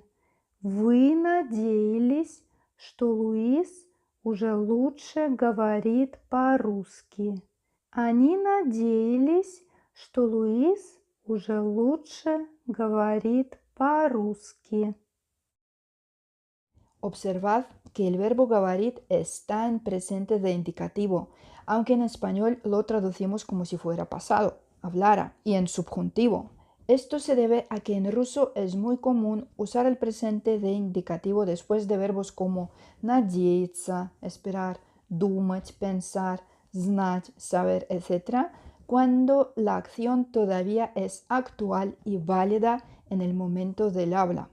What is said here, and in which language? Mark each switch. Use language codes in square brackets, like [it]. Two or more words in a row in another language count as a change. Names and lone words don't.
[ru] Вы надеялись, что Луис уже лучше говорит по-русски. Они надеялись, что Луис уже лучше говорит по-русски. [es] Observad que el verbo gabarit está en presente de indicativo, aunque en español lo traducimos como si fuera pasado, hablara, y en subjuntivo. Esto se debe a que en ruso es muy común usar el presente de indicativo después de verbos como надеяться, esperar, думать, pensar, знать, saber, etc., cuando la acción todavía es actual y válida en el momento del habla.